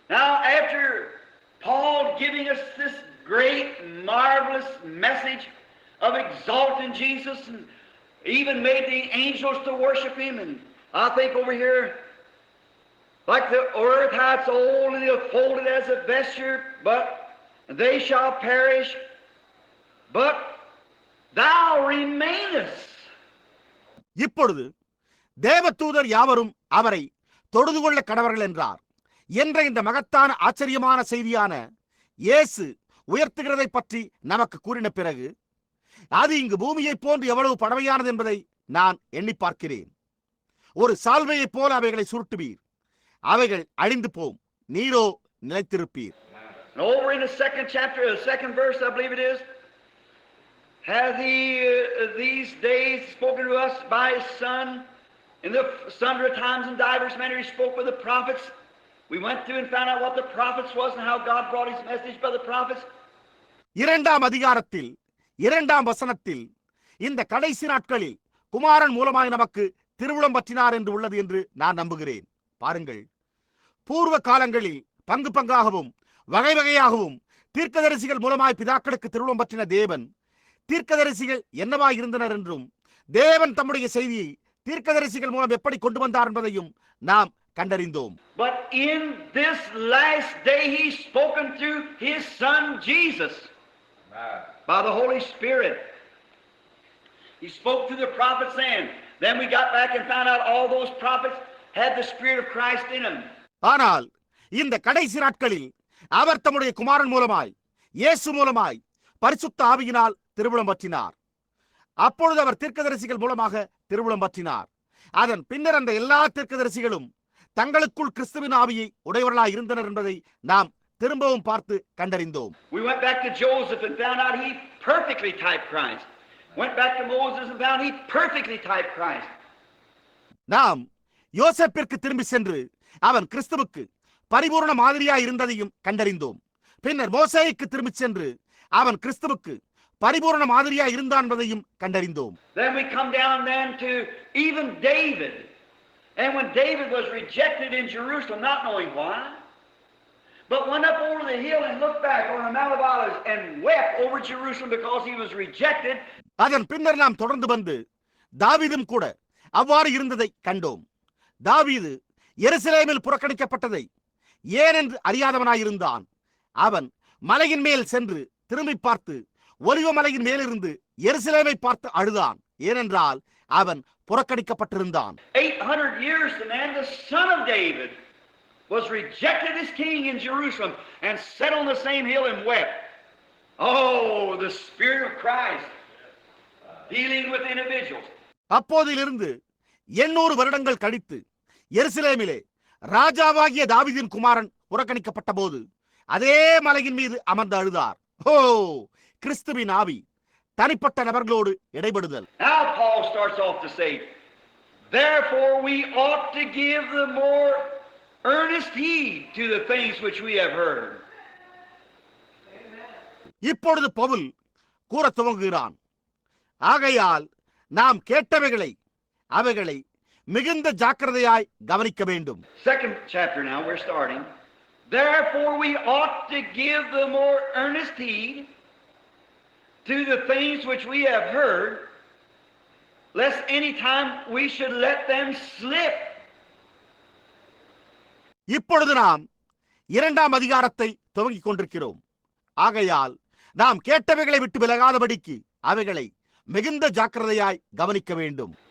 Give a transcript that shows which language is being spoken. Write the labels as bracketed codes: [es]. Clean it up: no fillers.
[en] Now after Paul giving us this great marvelous message of exalting Jesus and even made the angels to worship him, and I think over here like the earth how it's old and folded as a vesture, but they shall perish, but thou remainest. [ta] இப்பொழுது தேவதூதர் யாவரும் அவரை தொழுது கொள்ள கடவர்கள் என்றார் என்ற இந்த மகத்தான ஆச்சரியமான செய்தியான இயேசு உயர்த்துகிறதை பற்றி நமக்கு கூறின பிறகு, அது இங்கு பூமியை போன்று எவ்வளவு பழமையானது என்பதை நான் எண்ணி பார்க்கிறேன். ஒரு சால்வையைப் போல அவைகளை சுருட்டுவீர், அவைகள் அழிந்து போம், நீரோ நிலைத்திருப்பீர். [en] Over in the 2nd chapter, the 2nd verse, I believe it is, hath he these days spoken to us by his Son in the sundry times and divers manner he spoke with the prophets. We went through and found out what the prophets was and how God brought his message by the prophets. [ta] 2ஆம் அதிகாரத்தில் 2ஆம் வசனத்தில் இந்த கடைசி நாட்களில் குமாரன் மூலமாய் நமக்கு திருவுளம் பற்றினார் என்று உள்ளது என்று நான் நம்புகிறேன். பாருங்கள், பூர்வ காலங்களில் பங்கு பங்காகவும் வகை வகையாகவும் தீர்க்கதரிசிகள் மூலமாய் பிதாக்களுக்கு திருவுளம் பற்றின தேவன், தீர்க்கதரிசிகள் என்னவாய் இருந்தனர் என்றும், தேவன் தம்முடைய செய்தியை தீர்க்கதரிசிகள் மூலம் எப்படி கொண்டு வந்தார் என்பதையும் நாம் கண்டறிந்தோம். [en] But in this last day he's spoken through his son Jesus by the Holy Spirit. He spoke through the prophets then we got back and found out all those prophets had the Spirit of Christ in them. [ta] ஆனால் இந்த கடைசி நாட்களில் அவர் தம்முடைய குமாரன் மூலமாய், இயேசு மூலமாய் பரிசுத்த ஆவியினால் திருவுளம் பற்றினார். அப்பொழுது அவர் தீர்க்கதரிசிகள் மூலமாக திருவுளம் பற்றினார். அதன் பின்னர் அந்த எல்லா தீர்க்கதரிசிகளும் தங்களுக்குள் கிறிஸ்துவின் ஆவியை உடையவர்களாய் இருந்தனர் என்பதை நாம் திரும்பவும் பார்த்து கண்டறிந்தோம். [en] We went back to Joseph and found out he perfectly typed Christ. Went back to Moses and found he perfectly typed Christ. [ta] நாம் யோசேப்பிற்கு திரும்பி சென்று அவன் கிறிஸ்துவுக்கு பரிபூர்ண மாதிரியாய் இருந்ததையும் கண்டறிந்தோம். பின்னர் மோசேயுக்கு திரும்பி சென்று அவன் கிறிஸ்துவுக்கு பரிபூர்ண மாதிரியாய் இருந்தான் என்பதையும் கண்டறிந்தோம். [en] Then we come down then to even David. And when David was rejected in Jerusalem, not knowing why, but went up over the hill and looked back on the Mount of Olives and wept over Jerusalem because he was rejected. [ta] அதன் பின்னர் நாம் தொடர்ந்து வந்து தாவீதும் கூட அவ்வாறு இருந்ததை கண்டோம். தாவீது எருசலேமில் புறக்கணிக்கப்பட்டதை ஏனென்று அறியாதவனாயிருந்தான். அவன் மலையின் மேல் சென்று திரும்பி பார்த்து ஒலிவ மலையின் மேலிருந்து எருசலேமை பார்த்து அழுதான். ஏனென்றால் அவன் புறக்கணிக்கப்பட்டிருந்தான். [en] 800 years the man, the son of David, was rejected as king in Jerusalem and sat on the same hill and wept. Oh, the Spirit of Christ dealing with individuals. [ta] அப்போதிலிருந்து 800 வருடங்கள் கழித்து எருசலேமிலே ராஜாவாகிய தாவீதின் குமாரன் புறக்கணிக்கப்பட்ட போது அதே மலையின் மீது அமர்ந்து அழுதார். ஓ, கிறிஸ்துவின் ஆவி தனிப்பட்ட நபர்களோடு இடைபடுதல். [en] Now Paul starts off to say, Therefore we ought to give the more earnest heed to the things which we have heard. [ta] இப்பொழுது பவுல் கூற துவங்குகிறான். ஆகையால் நாம் கேட்டவைகளை அவைகளை மிகுந்த ஜாக்கிரதையாய் கவனிக்க வேண்டும். [en] Second chapter now, we're starting. Therefore we ought to give the more earnest heed to the things which we have heard, lest any time we should let them slip. [ta] இப்பொழுது நாம் 2ஆம் அதிகாரத்தை துவங்கிக் கொண்டிருக்கிறோம். ஆகையால் நாம் கேட்டவைகளை விட்டு விலகாதபடிக்கு அவைகளை மிகுந்த ஜாக்கிரதையாய் கவனிக்க வேண்டும்.